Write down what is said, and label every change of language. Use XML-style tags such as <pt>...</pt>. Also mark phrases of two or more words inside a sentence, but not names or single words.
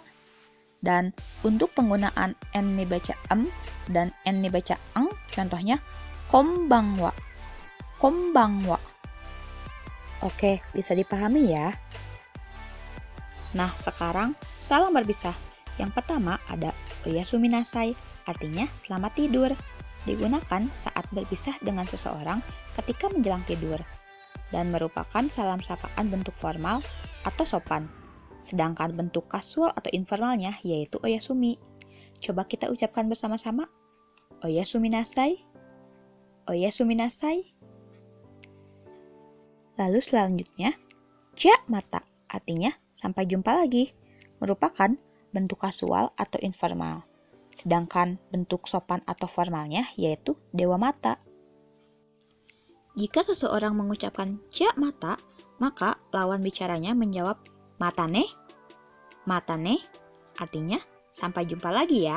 <id>Dan untuk penggunaan N dibaca M dan N dibaca eng, contohnya</id> <ja>こんばんは、こんばんは.</ja> <id>Oke, bisa dipahami ya. Nah, sekarang salam berpisah. Yang pertama ada</id> <ja>おやすみ なさい,</ja> <id>artinya selamat tidur. Digunakan saat berpisah dengan seseorang ketika menjelang tidur dan merupakan salam sapaan bentuk formal atau sopan. Sedangkan bentuk kasual atau informalnya yaitu oyasumi. Coba kita ucapkan bersama-sama.</id> <ja>おやすみ なさい、おやすみ なさい.</ja> <id>Lalu selanjutnya,</id> <ja>じゃ また,</ja> <id>artinya sampai jumpa lagi, merupakan bentuk kasual atau informal. Sedangkan bentuk sopan atau formalnya yaitu</id> <ja>では また.</ja> <id>Jika seseorang mengucapkan</id> <ja>じゃ また,</ja> <id>maka lawan bicaranya menjawab</id> <ja>また ね,</ja> <id>artinya sampai jumpa lagi ya.</id>